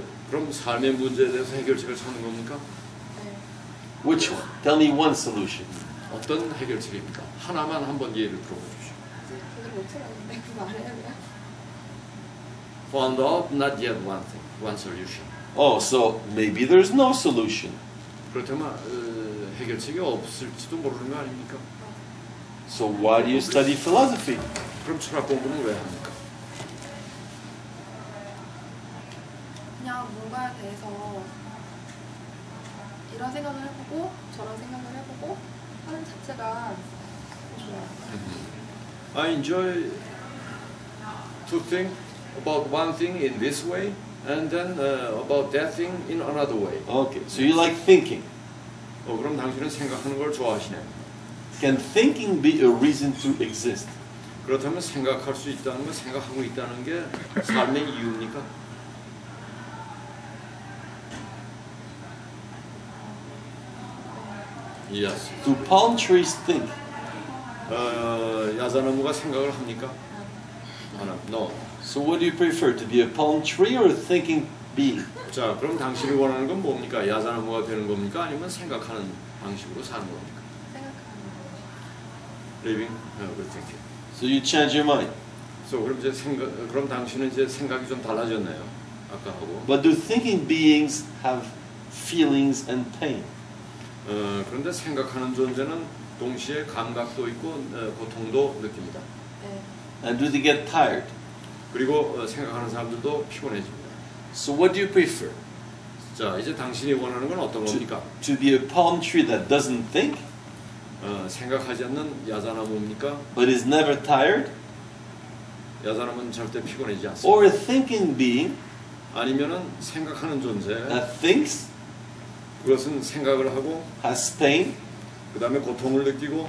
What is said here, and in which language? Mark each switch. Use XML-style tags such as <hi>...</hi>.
<ko>그럼 삶의 문제에 대해서 해결책을 찾는 겁니까? 네.</ko> <en>Which one? Tell me one solution.</en> <ko>어떤 해결책입니까? 하나만 한번 예를 들어보십시오. 그걸 못 찾았는데 그거 말해야</ko> <en>Found out, not yet one thing, one solution. Oh, so maybe there's no solution.</en> <ko>그렇다면 해결책이 없을지도 모르는 거 아닙니까?</ko> <en>So why do you study philosophy?</en> <ko>그럼 철학 공부는 왜 합니까? 그냥 뭔가에 대해서 이런 생각을 해보고 저런 생각을 해보고 하는 자체가 좋아요.</ko> <en>I enjoy to think about one thing in this way and then about that thing in another way. Okay, so you like thinking.</en> <ko>그럼 당신은 생각하는 걸 좋아하시네.</ko> <en>Can thinking be a reason to exist?</en> <ko>그렇다면 생각할 수 있다는 건 생각하고 있다는 게 삶의 이유입니까?</ko> <en>Yes. Do palm trees think?</en> <ko>야자나무가 생각을 합니까?</ko> <en>No. So what do you prefer, to be a palm tree or a thinking being?</en> <ko>자, 그럼 당신이 원하는 건 뭡니까? 야자나무가 되는 겁니까? 아니면 생각하는 방식으로 사는 겁니까? 생각하는 거.</ko> <en>Living with thinking. So you change your mind.</en> <ko>So 그럼 당신은 이제 생각이 좀 달라졌네요. 아까하고.</ko> <en>But do thinking beings have feelings and pain?</en> <ko>그런데 생각하는 존재는 동시에 감각도 있고 고통도 느낍니다. 네.</ko> <en>And do they get tired?</en> <ko>그리고 생각하는 사람들도 피곤해집니다.</ko> <en>So what do you prefer?</en> <ko>자, 이제 당신이 원하는 건 어떤 겁니까?</ko> <en>To be a palm tree that doesn't think,</en> <ko>생각하지 않는 야자나무입니까?</ko> <en>but is never tired,</en> <ko>야자나무는 절대 피곤하지 않습니다.</ko> <en>or a thinking being</en> <ko>아니면은 생각하는 존재,</ko> <en>that thinks,</en> <ko>그것은 생각을 하고</ko> <en>has pain,</en> <ko>그 다음에 고통을 느끼고</ko>